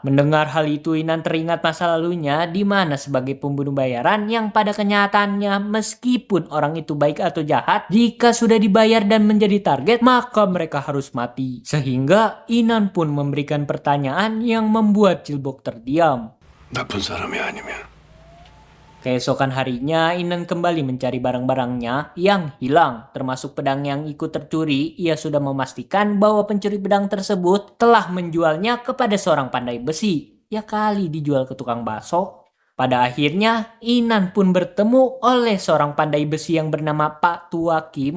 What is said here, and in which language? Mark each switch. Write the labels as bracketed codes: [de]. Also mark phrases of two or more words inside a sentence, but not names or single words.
[id] Mendengar hal itu, Inan teringat masa lalunya di mana sebagai pembunuh bayaran yang pada kenyataannya meskipun orang itu baik atau jahat, jika sudah dibayar dan menjadi target, maka mereka harus mati. Sehingga Inan pun memberikan pertanyaan yang membuat Cilbok terdiam. [ko] 나쁜 사람이 아니면 [id] Keesokan harinya, Inan kembali mencari barang-barangnya yang hilang, termasuk pedang yang ikut tercuri. Ia sudah memastikan bahwa pencuri pedang tersebut telah menjualnya kepada seorang pandai besi. Ya kali dijual ke tukang bakso. Pada akhirnya, Inan pun bertemu oleh seorang pandai besi yang bernama Pak Tua Kim.